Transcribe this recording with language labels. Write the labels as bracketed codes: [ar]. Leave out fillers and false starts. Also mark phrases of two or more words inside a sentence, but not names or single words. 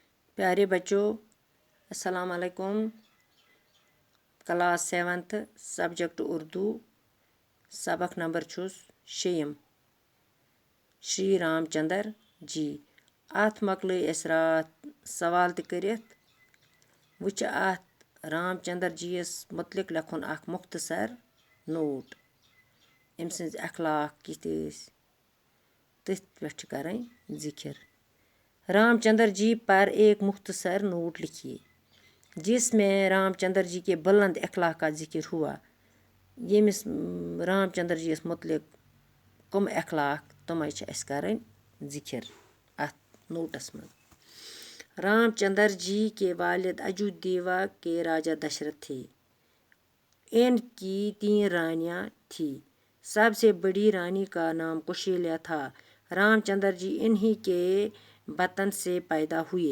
[hi] प्यारे बच्चों, अस्सलाम वालेकुम। [en] Class 7th subject [hi] उर्दू सबक नंबर [ks] छुस शेयम [hi] श्री रामचंद्र जी। [ks] अत मकल अस रात सवाल तरित वुच अत रामचंद्र जी मुतलिक लिखुन अख मुख्तसर नोट। अम सज अखलाक कित तथ पे कर जिक्र। [hi] रामचंद्र जी पर एक मुख्तसर नोट लिखिए जिसमें रामचंद्र जी के बुलंद अखलाक का जिक्र हुआ। [ks] यमिस रामचंद्र जी मुतलिक कम अखलाक तम कर जिक्र अत नोटस में। [hi] रामचंद्र जी के वालिद अयोध्या के राजा दशरथ थे। इनकी 3 रानियां थी। सबसे बड़ी रानी का नाम कौशल्या था। रामचंद्र जी इन्हीं के बतन से पैदा हुए।